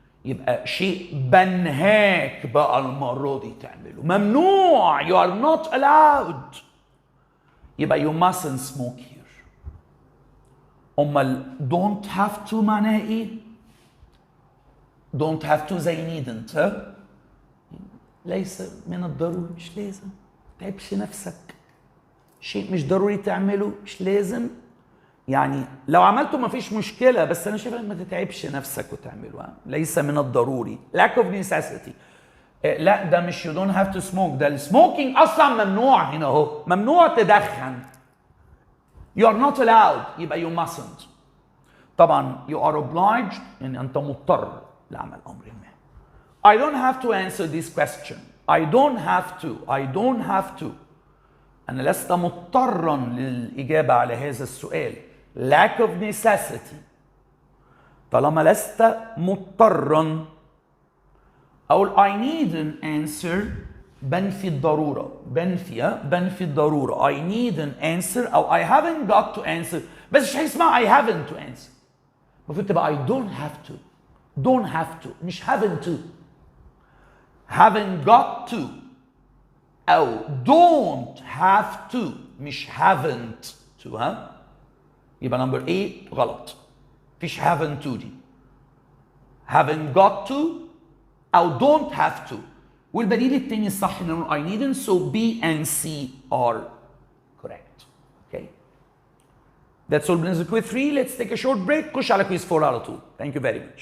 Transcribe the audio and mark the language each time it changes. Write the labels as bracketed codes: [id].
[ar] يبقى شيء بنهاك بقى المرة دي تعمله، ممنوع. [en] you are not allowed. يبقى you mustn't smoke here. [ar] أمال [en] don't have to [ar] معناها إيه؟ [en] don't have to [ar] زي [en] needn't. [ar] ها؟ ليس من الضروري، مش لازم، ما تتعبش نفسك. شيء مش ضروري تعمله، مش لازم. يعني لو عملته ما فيش مشكلة، بس أنا شايف ما تتعبش نفسك وتعمله. ليس من الضروري. [en] lack of necessity. [ar] لا ده مش [en] you don't have to smoke، [ar] ده السموكينج أصلا ممنوع هنا أهو، ممنوع تدخن. [en] you are not allowed [ar] يبقى [en] you mustn't. [ar] طبعا [en] you are obliged [ar] يعني أنت مضطر لعمل أمر ما. [en] I don't have to answer this question. I don't have to. [ar] أنا لست مضطرا للإجابة على هذا السؤال. [en] lack of necessity. [ar] طالما لست مضطرا أقول [en] I need an answer. [ar] بنفي الضرورة، بنفي الضرورة. [en] I need an answer أو I haven't got to answer. [ar] بس مش هيسمع [en] I haven't to answer. [ar] المفروض تبقى [en] I don't have to مش haven't got to أو don't have to مش haven't to. [ar] ها يبقى نمبر A غلط، مفيش [en] haven't to [ar] دي. [en] haven't got to [ar] او [en] don't have to. [ar] والبديل التاني الصح ان نقول [en] I needn't. So B and C are correct. Okay. That's all [ar] بالنسبة [en] to quiz 3. Let's take a short break. [ar] خش على [en] quiz 4 [ar] على طول. [en] Thank you very much.